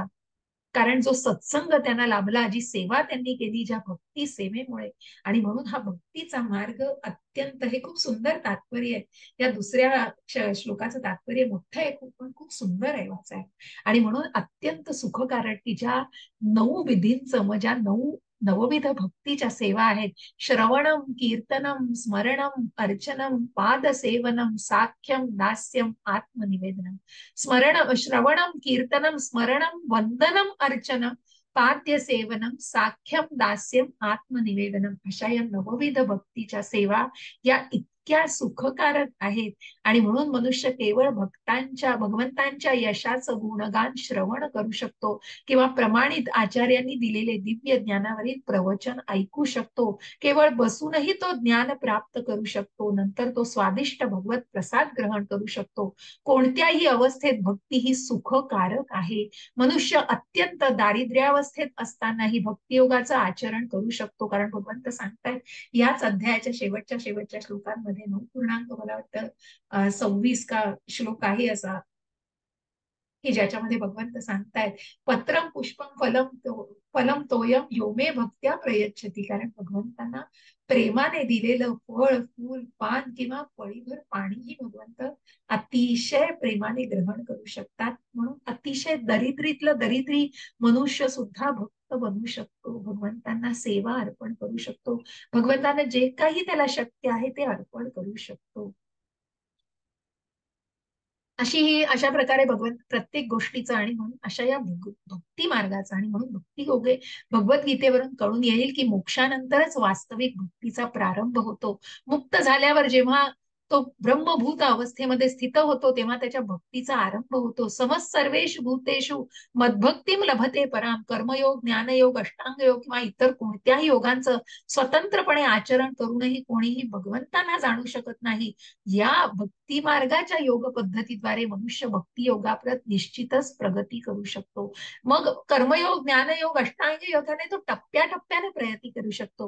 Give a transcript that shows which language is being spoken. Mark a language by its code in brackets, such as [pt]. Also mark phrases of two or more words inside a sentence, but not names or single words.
[mr] कारण जो सत्संग त्यांना लाभला, जी सेवा त्यांनी केली ज्या भक्ती सेवेमुळे, आणि म्हणून हा भक्तीचा मार्ग अत्यंत, हे खूप सुंदर तात्पर्य आहे. या दुसऱ्या श्लोकाचं तात्पर्य मोठं आहे खूप, पण खूप सुंदर आहे वाचायला. आणि म्हणून अत्यंत सुखकारक की ज्या 9 विधींचं, मग ज्या 9 नवविध भक्तीच्या सेवा आहेत, [sa] श्रवणम कीर्तनम स्मरणम अर्चनम पादसेवनम साख्यम दास्यम आत्मनिवेदनम. श्रवणम कीर्तनम स्मरणम वंदनम अर्चनम पाद्य सेवनम साख्यम दास्यम आत्मनिवेदनम, [mr] अशा या नवविध भक्तीच्या सेवा या इतक्या सुखकारक आहेत. आणि म्हणून मनुष्य केवळ भगवंतांच्या यशाचं गुणगान श्रवण करू शकतो किंवा प्रमाणित आचार्यांनी दिलेले दिव्य ज्ञानावरील प्रवचन ऐकू शकतो. केवळ बसूनही तो ज्ञान प्राप्त करू शकतो. नंतर तो स्वादिष्ट भगवत प्रसाद ग्रहण करू शकतो. कोणत्याही अवस्थेत भक्ती ही सुखकारक आहे. मनुष्य अत्यंत दारिद्र्यावस्थेत असतानाही भक्तियोगाचं आचरण करू शकतो, कारण भगवंत सांगतायत याच अध्यायाच्या शेवटच्या श्लोकांमध्ये 9 पूर्णांक मला वाटतं 26 का श्लोक आहे असा, की ज्याच्यामध्ये भगवंत सांगतायत [sa] पत्रम पुष्पम फलम तोयम योमे भक्त्या प्रयच्छती. [mr] कारण भगवंतांना प्रेमाने दिलेलं फळ, फूल, पान किंवा पळीभर पाणीही भगवंत अतिशय प्रेमाने ग्रहण करू शकतात. म्हणून अतिशय दरिद्रीतलं दरिद्री मनुष्य सुद्धा भक्त बनू शकतो, भगवंतांना सेवा अर्पण करू शकतो, भगवंतांना जे काही त्याला शक्य आहे ते अर्पण करू शकतो. अशा प्रकारे भगवंत प्रत्येक गोष्टीचं आणि म्हणून अशा या भक्ती मार्गाचा आणि म्हणून भक्ती योगे भगवद्गीतेवरून कळून येईल की मोक्षानंतरच वास्तविक भक्तीचा प्रारंभ होतो. मुक्त झाल्यावर जेव्हा तो ब्रह्मभूत अवस्थेमध्ये स्थित होतो तेव्हा त्याच्या भक्तीचा आरंभ होतो. [sa] सर्वेषु भूतेषु मद्भक्तीम लभते पराम. [mr] कर्मयोग, ज्ञानयोग, अष्टांग योग किंवा इतर कोणत्याही योगांचं स्वतंत्रपणे आचरण करूनही कोणीही भगवंतांना जाणू शकत नाही. या भक्ती मार्गाच्या योग पद्धतीद्वारे मनुष्य भक्ती योगाप्रत निश्चितच प्रगती करू शकतो. मग कर्मयोग, ज्ञानयोग, अष्टांग योगाने तो टप्प्याटप्प्याने प्रगती करू शकतो.